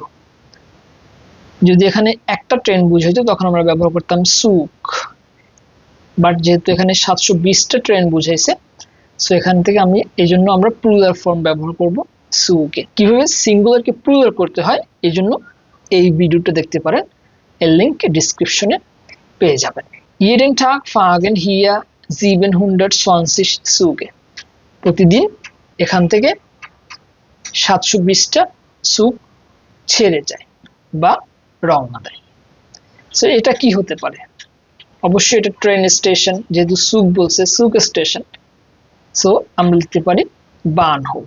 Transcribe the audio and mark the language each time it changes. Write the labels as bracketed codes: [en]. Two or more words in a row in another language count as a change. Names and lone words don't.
[bn] যদি এখানে একটা ট্রেন বুঝাইতো তখন আমরা ব্যবহার করতাম সুক, বাট যেহেতু এখানে 720টা ট্রেন বুঝাইছে সো এখান থেকে এই জন্য আমরা [en] plural form [bn] ব্যবহার করব সুকে। কিভাবে সিঙ্গুলারকে প্লুরাল করতে হয় এই জন্য এই ভিডিওটা দেখতে পারেন, এর লিংক ডেসক্রিপশনে পেয়ে যাবেন। [de] jeden Tag fahren hier 720 Züge, [bn] প্রতিদিন এখান থেকে 720টা সুক ছেড়ে যায় বা রওনা দেয়। সো এটা কি হতে পারে, অবশ্যই এটা ট্রেন স্টেশন, যেহেতু সুক বলছে সুক স্টেশন, সো আমরা লিখতে পারি বানহোফ।